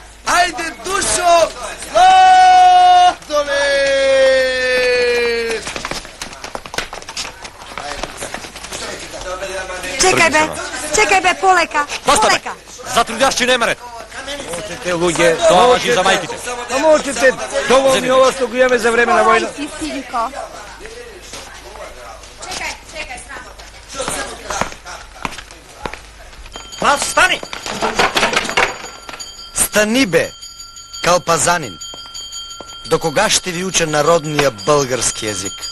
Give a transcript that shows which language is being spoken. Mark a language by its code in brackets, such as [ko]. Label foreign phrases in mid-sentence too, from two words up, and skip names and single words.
[mk] Ајде, Душо! Сладолет! Чекај бе, полека. Полека. Затрудјашчи немарет. Те луѓе, Тоа важи за мајките. научите, доволно ми ова што го имаме за време на војна. Си, синко. Пас, стани! Стани бе, калпазанин. [bg] До кога ще ви уча народния български език?